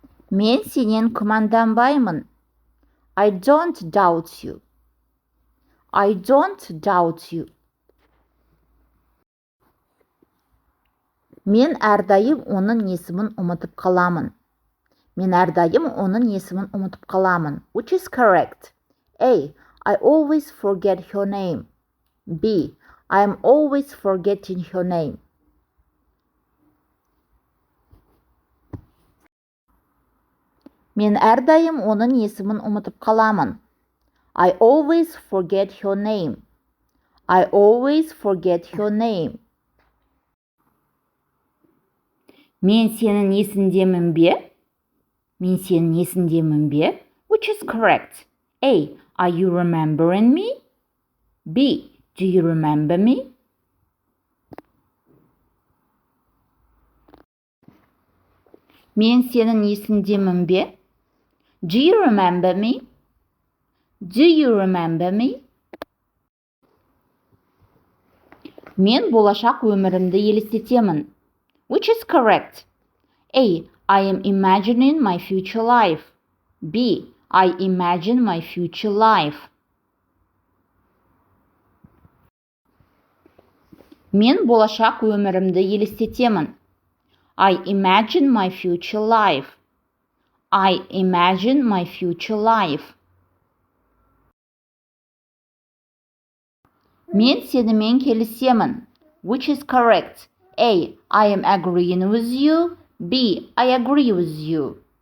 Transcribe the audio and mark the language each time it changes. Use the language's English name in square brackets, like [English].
[Kazakh] Мен сенен күмәнданбаймын. [English] I don't doubt you. I don't doubt you. [Kazakh] Мен әрдайым оның есімін ұмытып қаламын. Мен әрдайым оның есімін ұмытып қаламын. [English] Which is correct? A. I always forget her name. B. I am always forgetting her name. [Kazakh] Мен әрдайым оның есімін ұмытып қаламын. [English] I always forget her name. I always forget her name. [Kazakh] Мен сенің есіңдемін бе? Мен сенің есіңдемін бе? [English] Which is correct? A. Are you remembering me? B. Do you remember me? [Kazakh] Мен сенің есіңдемін бе? [English] Do you remember me? Do you remember me? [Kazakh] Мен болашақ өмірімді елестетемін. [English] Which is correct? A. I am imagining my future life. B. I imagine my future life. [Kazakh] Мен болашақ өмірімді елестетемін. [English] I imagine my future life. I imagine my future life. [Kazakh] Мен сенімен келісемін. [English] Which is correct? A. I am agreeing with you. B. I agree with you.